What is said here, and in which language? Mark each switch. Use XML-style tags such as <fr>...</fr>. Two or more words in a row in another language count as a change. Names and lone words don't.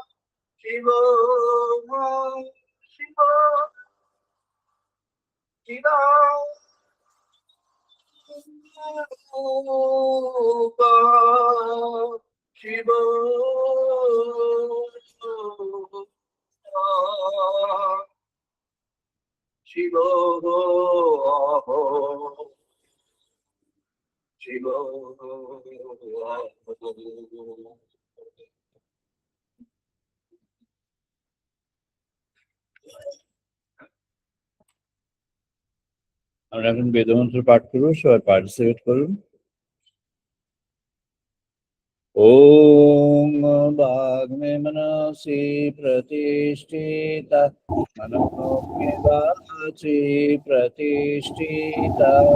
<sa>शिवोऽहं शिवोऽहं चिदानन्दरूपः शिवोऽहं शिवोऽहं</sa> <bn>আমরা এখন বেদমন্ত্র পাঠ করবো, সবাই পার্টিসিপেট করুন।</bn> <sa>ওম বাগ্মে মনসি প্রতিষ্ঠিতা মনোমে বাচি প্রতিষ্ঠিতা</sa>